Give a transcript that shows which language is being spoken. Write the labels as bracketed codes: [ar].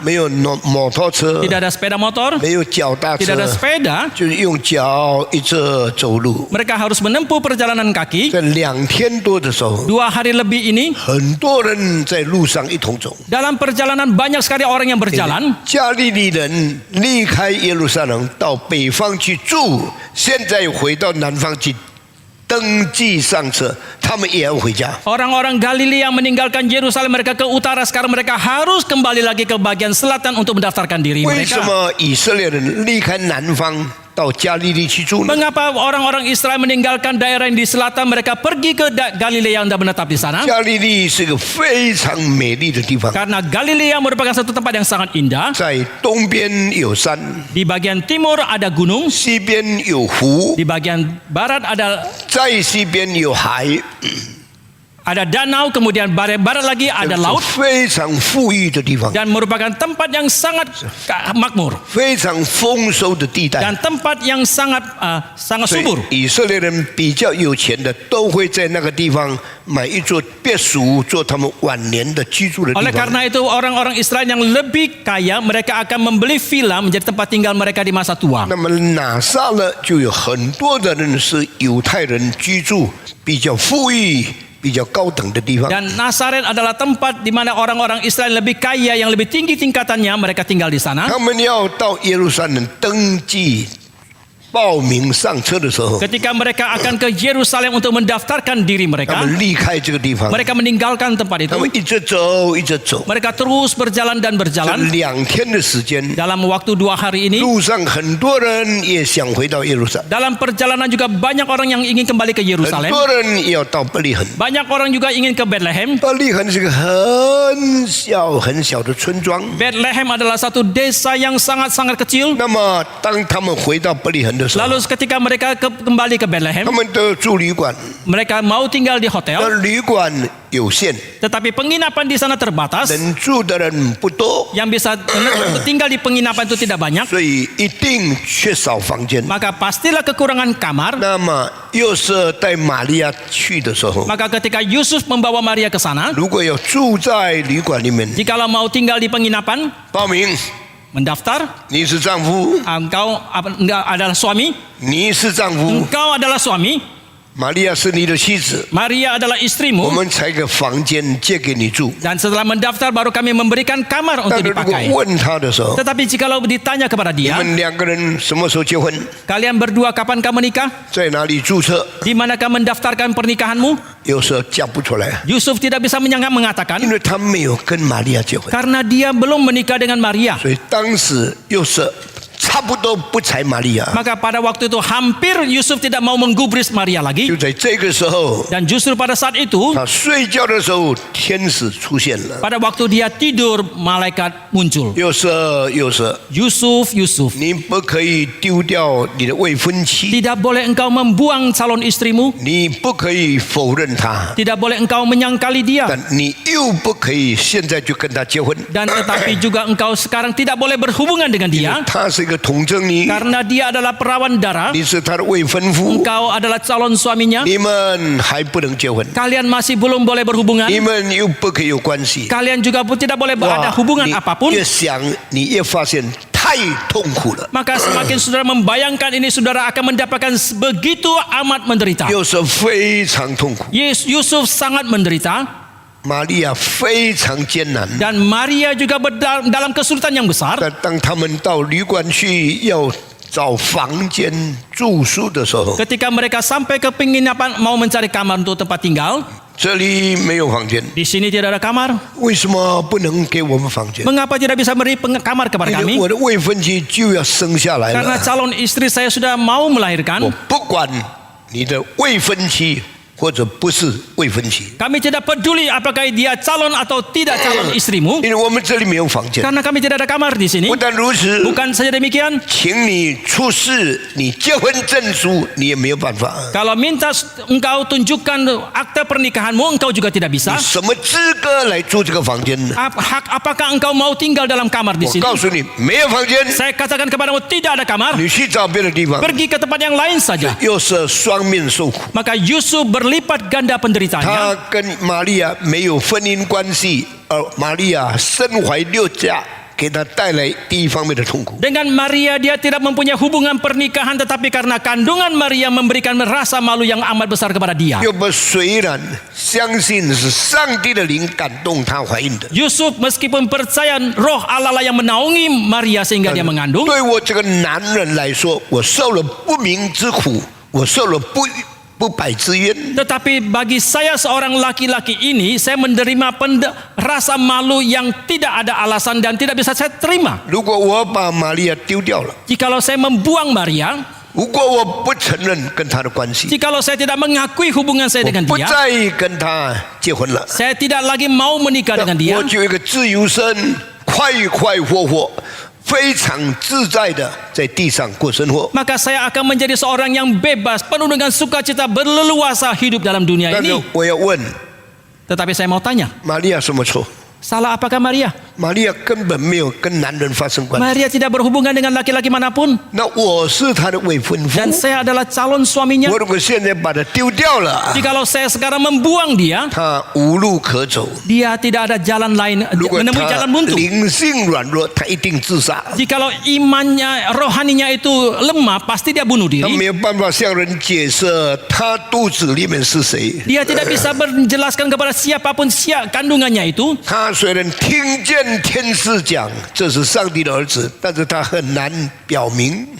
[zh] 没有摩托车， [id] tidak ada sepeda motor, [zh] 没有脚踏 [id] tidak ada [zh] 车， [id] sepeda. [zh] 就是用脚一直走路。 [id] Mereka harus menempuh perjalanan kaki. [zh] 在2天多的时候， [id] 2 hari lebih ini, [zh] 很多人在路上一同走。 [id] dalam perjalanan banyak sekali orang yang berjalan. [zh] 加利利人离开耶路撒冷到北方去住，现在回到南方去登记上车，他们也要回家。 [id] Orang-orang Galilea yang meninggalkan Yerusalem, mereka ke utara, sekarang mereka harus kembali lagi ke bagian selatan untuk mendaftarkan diri [zh] 为什 [id] mereka. [zh] 么以色列人离开南方到加利利去住呢？ [id] Mengapa orang-orang Israel meninggalkan daerah yang di selatan, mereka pergi ke Galilea yang menetap di sana? [zh] 加利利是个非常美丽的地方， [id] Karena Galilea merupakan satu tempat yang sangat indah. [zh] 在东边有山， [id] Di bagian timur ada gunung, [zh] 西边有湖， [id] di bagian barat ada [zh] 在西边有海。 [id] Ada danau, kemudian barat lagi ada [zh] 是 [id] laut [zh] 非常富裕的地方， [id] dan merupakan tempat yang sangat makmur [zh] 非常丰收的地带。 [id] dan tempat yang sangat [zh] 所以 [id] subur. [zh] 以色列人比较有钱的，都会在那个地方买一座别墅，做他们晚年的居住的地 [id] Oleh [zh] 方。 [id] karena itu orang-orang Israel yang lebih kaya mereka akan membeli villa menjadi tempat tinggal mereka di masa tua. [zh] 那么拿撒勒就有很多的人是犹太人居住，比较富裕、比较高等的地方。 [id] Dan Nazaret adalah tempat di mana orang-orang Israel lebih kaya yang lebih tinggi tingkatannya mereka tinggal di sana. [zh] 他们要到耶路撒冷登记、报名上车的时候， [id] Ketika mereka akan ke Yerusalem untuk mendaftarkan diri [zh] 他 [id] mereka, [zh] 们离开这个地方， [id] mereka meninggalkan tempat [zh] 他 [id] itu. [zh] 们一直走，一直走， [id] Mereka terus berjalan dan [zh] 这 [id] berjalan. [zh] 2天的时间， [id] Dalam waktu 2 hari ini, [zh] 路上很多人也想回到耶路撒冷， [id] dalam perjalanan juga banyak orang yang ingin kembali ke [zh] 很 [id] Yerusalem. [zh] 多人也要到伯利恒。 [id] Banyak orang juga ingin ke Bethlehem. [zh] 伯利恒是个很小很小的村庄。 [id] Bethlehem adalah satu desa yang sangat-sangat kecil. [zh] 那么，当他们回到伯利恒的时候， [id] Lalu ketika mereka kembali ke [zh] 他 [id] Bethlehem, [zh] 们都住旅馆， [id] mereka mau tinggal di [zh] 那 [id] hotel, [zh] 旅馆有限， [id] tetapi penginapan di sana terbatas. [zh] 能住的人不多， [id] Yang bisa tinggal di penginapan itu tidak banyak, [zh] 所以一定缺少房间。 [id] maka pastilah kekurangan kamar. [zh] 那么，又是带玛利亚去的时候， [id] Maka ketika Yusuf membawa Maria ke sana, [zh] 如果要住在旅馆里面， [id] jikalau mau tinggal di penginapan, [zh] 报名， [id] mendaftar, [zh] 你是丈夫， [id] engkau adalah suami, [zh] 你是丈夫， [id] engkau adalah suami, [zh] 玛利亚是你的妻子， [id] Maria adalah [zh] 我 [id] istrimu. [zh] 们才个房间借给你住。 [id] Dan setelah mendaftar baru kami memberikan kamar [zh] 但是如果 [id] dipakai. [zh] 问他的时候， [id] Tetapi jikalau ditanya kepada [zh] 你 [id] dia, [zh] 们2个人什么时候结婚， [id] kalian berdua kapankah menikah? [zh] 在哪里注册， [id] Di manakah mendaftarkan pernikahanmu? [zh] 有时候讲不出来， [id] Yusuf tidak bisa mengatakan [zh] 因为他没有跟玛利亚结婚， [id] karena dia belum menikah dengan Maria. [zh] 所以当时又是差不多不睬玛利亚。 [id] Maka pada waktu itu hampir Yusuf tidak mau menggubris Maria [zh] 就 [id] lagi. [zh] 在这个时候， [id] Dan justru pada saat itu, [zh] 他睡觉的时候，天使出现了。 [id] pada waktu dia tidur, malaikat muncul. [zh] 又是， [id] Yusuf, [zh] 你不可以丢掉你的未婚妻， [id] tidak boleh engkau membuang calon istrimu, [zh] 你不可以否认她， [id] tidak boleh engkau menyangkali dia, [zh] 但你又不可以现在就跟她结婚。 [id] dan tetapi juga engkau sekarang tidak boleh berhubungan dengan dia, [zh] 她是一个童贞女， [id] karena dia adalah perawan darah, [zh] 你是她的未婚夫， [id] engkau adalah calon suaminya, [zh] 你们还不能结婚， [id] kalian masih belum boleh berhubungan, [zh] 你们又不可以有关系。 [id] kalian juga tidak boleh ada hubungan [zh] 你 [id] apapun. [zh] 越想，你越发现太痛苦了。 [id] Maka semakin saudara membayangkan ini, saudara akan mendapatkan begitu amat menderita. [zh] 又是非常痛苦， [id] Yusuf sangat menderita [zh] 玛利亚非常艰难。 [id] dan Maria juga dalam kesulitan yang besar. [zh] 但当他们到旅馆去要找房间住宿的时候， [id] Ketika mereka sampai ke penginapan mau mencari kamar untuk tempat tinggal, [zh] 这里没有房间， [id] di sini tidak ada kamar. [zh] 为什么不能给我们房间？ [id] Mengapa tidak bisa beri kamar kepada [zh] 因为 [id] kami? [zh] 我的未婚妻就要生下来 [id] Karena [zh] 了， [id] calon istri saya sudah mau [zh] 我 [id] melahirkan. [zh] 不管你的未婚妻或者不是未婚妻， [id] Kami tidak peduli apakah dia calon atau tidak calon istrimu, [zh] 因为我们这里没有房间。 [id] karena kami tidak ada kamar di sini. [zh] 不但如此， [id] Bukan saja demikian, [zh] 请你出示你结婚证书，你也没有办法。 [id] kalau minta engkau tunjukkan akte pernikahanmu, engkau juga tidak [zh] 你 [id] bisa. [zh] 什么资格来住这个房间呢？ [id] Apakah engkau mau tinggal dalam kamar di [zh] 我 [id] sini? [zh] 告诉你，没有房间， [id] Saya katakan kepadamu, tidak ada kamar. [zh] 你去找别的地方， [id] Pergi ke tempat yang lain saja. [zh] 又是双面受苦。 [id] Maka Yusuf berlipat ganda penderitaannya. [zh] 他跟玛利亚没有婚姻关系，而玛利亚身怀6甲，给他带来第一方面的痛苦。 [id] Dengan Maria dia tidak mempunyai hubungan pernikahan, tetapi karena kandungan Maria memberikan rasa malu yang amat besar kepada dia. [zh] 又不虽然相信是上帝的灵感动她怀孕的， [id] Yusuf meskipun percaya roh Allah lah yang menaungi Maria sehingga dia mengandung, [zh] 对我这个男人来说，我受了不明之苦，我受了不白之冤。 [id] tetapi bagi saya seorang laki-laki ini, saya menerima rasa malu yang tidak ada alasan dan tidak bisa saya terima. [zh] 如果我把玛利亚丢掉了， [id] Jikalau saya membuang Maria, [zh] 如果我不承认跟她的关系， [id] jikalau saya tidak mengakui hubungan saya [zh] 我 [id] dengan [zh] 不 [id] dia, [zh] 再跟她结婚了， [id] saya tidak lagi mau menikah dengan dia, [zh] 我就有一个自由身，快快活活，非常自在的在地上过生活。 [id] maka saya akan menjadi seorang yang bebas, penuh dengan sukacita, berleluasa hidup dalam dunia [zh] 但是 [id] ini. [zh] 我要问， [id] Tetapi saya mau tanya, [zh] 玛利亚什么错？ [id] salah apakah Maria? [zh] 玛利亚根本没有跟男人发生关系。 [id] Maria tidak berhubungan dengan laki-laki manapun. [zh] 那我是她的未婚夫， [id] Dan saya adalah calon suaminya. [zh] 我如果现在把她丢掉了， [id] Jikalau saya sekarang membuang dia, [zh] 她无路可走。 [id] dia tidak ada jalan lain, [zh] 如果 [id] menemui [zh] 她 [id] jalan buntu. [zh] 灵性软弱，她一定自杀。 [id] Jikalau imannya, rohaninya itu lemah, pasti dia bunuh [zh] 她 [id] diri. [zh] 没有办法向人解释她肚子里面是谁。 [id] Dia tidak bisa menjelaskan kepada siapapun kandungannya itu. [zh] 她虽然听见天使讲这是上帝的儿子，但是她很难表明。